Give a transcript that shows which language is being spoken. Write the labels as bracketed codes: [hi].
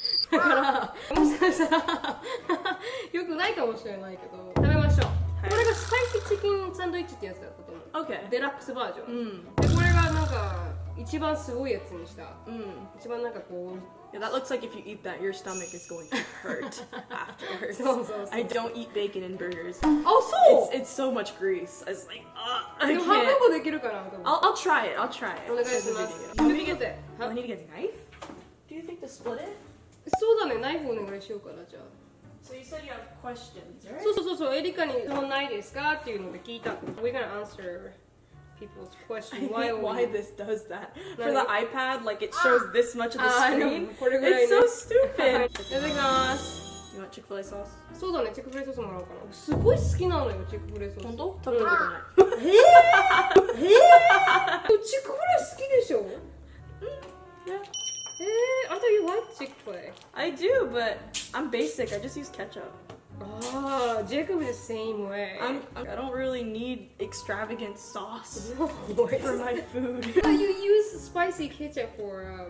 [ja] だからもしかしたらよくないかもしれないけど、食べましょう。これがスパイシーチキンサンドイッチってやつだったと思う。 [en] Okay. [ja] デラックスバージョン。でこれがなんか一番すごいやつにした。一番なんかこう。 [en] Yeah, that looks like if you eat that, your stomach is going to hurt afterwards. [ja] そう。 [en] I don't eat bacon in burgers. Oh, so it's so much grease. It's like, I [ja] でも半 [en] can't. [ja] 分もできるかなと思う。 [en] I'll try it. [ja] お願いします。 [en] Do I need to get a knife? Do you think to split it? [ja] そうだね、ナイフお願いしようかな、じゃあ。 [en] So you said you have questions, right? [ja] そう、エリカに質問ないですかっていうので聞いた。 [en] We're gonna answer people's question. I hate why this does that. For the iPad, like it shows this much of the screen. [ja] これぐらい [en] It's so stupid. [ja] いただきます。 [en] You want Chick-fil-A sauce? [ja] そうだね、チェックフレーソースもらおうかな。すごい好きなのよ、チェックフレーソース。本当？食べたことない。チェックフレー好きでしょ？ [en] Yeah. I thought you liked Chick-fil-A. I do, but I'm basic. I just use ketchup. Jacob is the same way. I don't really need extravagant sauce No, for my food. You use spicy ketchup for